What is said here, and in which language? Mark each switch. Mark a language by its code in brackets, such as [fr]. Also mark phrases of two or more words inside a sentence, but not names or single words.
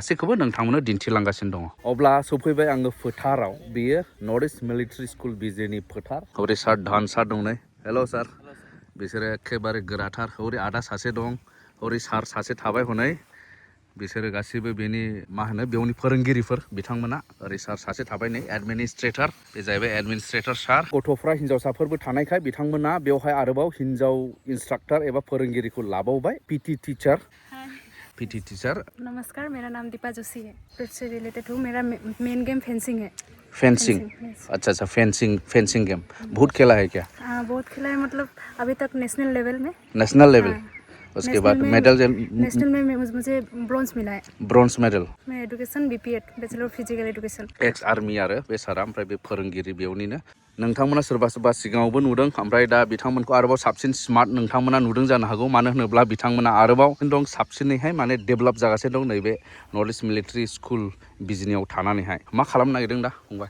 [brx] गासैखौबो नोंथांमोननो दिन्थिलांगासिनो दङ अब्ला सफैबाय आङो फोथाराव बेयो नर्थ इस्ट मिलिटारि स्कुल बिजेनि फोथार हरै सार धान सार दं नै हेल' सार बिसोरो एखेबारे गोराथार हरै आदा सासे दं हरै सार सासे थाबाय हनै बिसोरो गासैबो बेनि मा होनो बेवनि फोरोंगिरिफोर बिथांमोना ओरै सार सासे थाबाय नै एडमिनिस्ट्रेटर बे जाहैबाय एडमिनिस्ट्रेटर सार गथ'फ्रा हिन्जावसाफोरबो थानायखाय बिथांमोना बेवहाय आरोबाव हिन्जाव इंस्ट्राक्टर एबा फोरोंगिरिखौ लाबावबाय [en] PT teacher [hi] नमस्कार मेरा नाम दीपा जोशी है फिर से रिलेटेड हूँ मेरा [en] main game [hi] फेंसिंग है फेंसिंग अच्छा [en] fencing game [hi] बहुत खेला है क्या हाँ बहुत खेला है मतलब अभी तक [en] national level [hi] में उसके बाद मेडल नेशनल में मुझे ब्रॉन्ज मिला है [en] bronze medal [hi] मैं [en] education BPEd Bachelor of Physical Education ex army [brx] आरो बे सारा ओमफ्राय बे फोरोंगिरि बेवनिनो नोंथांमोना सोरबा सोरबा सिगाङावबो नुदों ओमफ्राय दा बिथांमोनखौ आरोबाव साबसिन स्मार्ट नोंथांमोना नुदों जानो हागौ मानो होनोब्ला बिथांमोना आरोबाव दं साबसिनैहाय माने डेभेलप जागासिनो दं नैबे नर्थ इस्ट मिलिटारि स्कुल बिजनियाव थानानैहाय मा खालामनो नागिरदों दा फंबाय